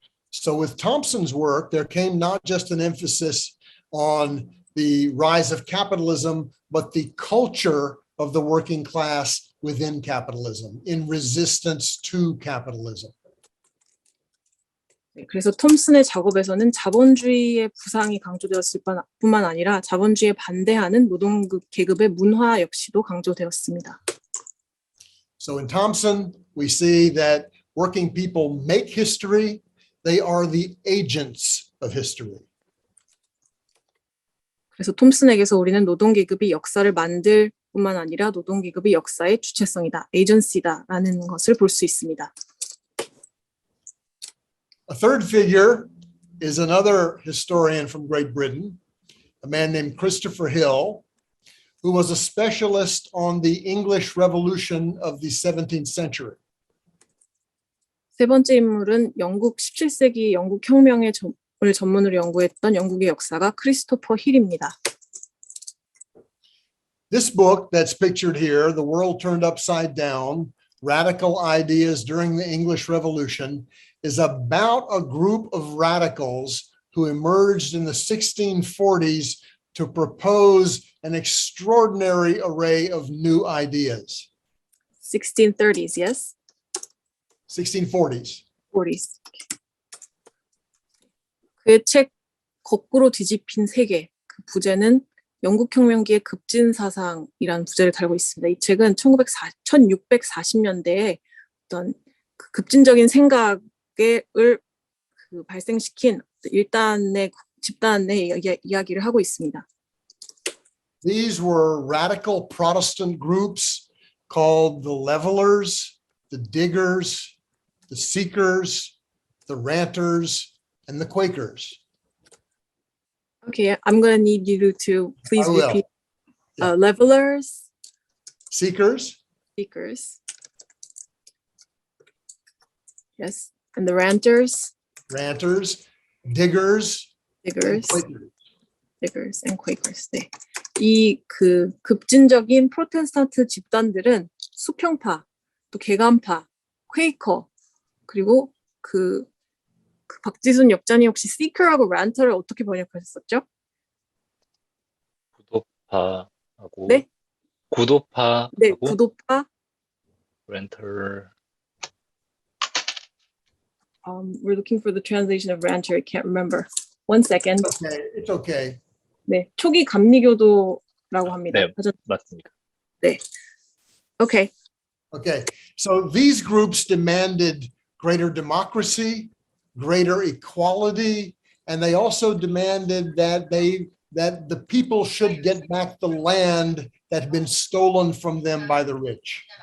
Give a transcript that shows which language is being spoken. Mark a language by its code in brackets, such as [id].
[en] So with Thompson's work, there came not just an emphasis on the rise of capitalism, but the culture of the working class within capitalism, in resistance to capitalism. [ko] 그래서 톰슨의 작업에서는 자본주의의 부상이 강조되었을 뿐만 아니라 자본주의에 반대하는 노동계급의 문화 역시도 강조되었습니다. [en] So in Thompson, we see that working people make history. They are the agents of history. [ko] 그래서 톰슨에게서 우리는 노동계급이 역사를 만들 뿐만 아니라 노동계급이 역사의 주체성이다, 에이전시다라는 것을 볼 수 있습니다. [en] A third figure is another historian from Great Britain, a man named Christopher Hill, who was a specialist on the English Revolution of the 17th century. [ko] 세 번째 인물은 영국 17세기 영국 혁명을 전문으로 연구했던 영국의 역사가 크리스토퍼 힐입니다. [en] This book that's pictured here, The World Turned Upside Down, Radical Ideas During the English Revolution, is about a group of radicals who emerged in the 1640s to propose an extraordinary array of new ideas. 1630s, yes? 1640s. 40s. [ko] 그의 책 거꾸로 뒤집힌 세계, 그 부제는 영국 혁명기의 급진 사상이라는 부제를 달고 있습니다. 이 책은 1640년대에 어떤 그 급진적인 생각을 발생시킨 집단의 이야기를 하고 있습니다. [en] These were radical Protestant groups called the Levelers, the Diggers, the Seekers, the Ranters, and the Quakers. Okay, I'm going to need you to please I will. repeat. Yeah. Levelers, Seekers, Seekers. Yes, and the Ranters, Ranters, Diggers, and Diggers. Quakers. Diggers and Quakers. [ko] 네. 이 그 급진적인 프로테스탄트 집단들은 수평파, 또 개간파, 퀘이커, 그리고 그 박지순 역장이 혹시 seeker하고 ranter를 어떻게 번역하셨었죠? 구도파하고 네? 구도파하고 네, 구도파. 렌털 [en] We're looking for the translation of ranter. I can't remember. One second. Okay, it's okay. [ko] 네, 초기 감리교도라고 합니다. 네. 맞습니다. 네. [en] Okay. Okay, so these groups demanded greater democracy, greater equality, and they also demanded that the people should get back the land that had been stolen from them by the rich.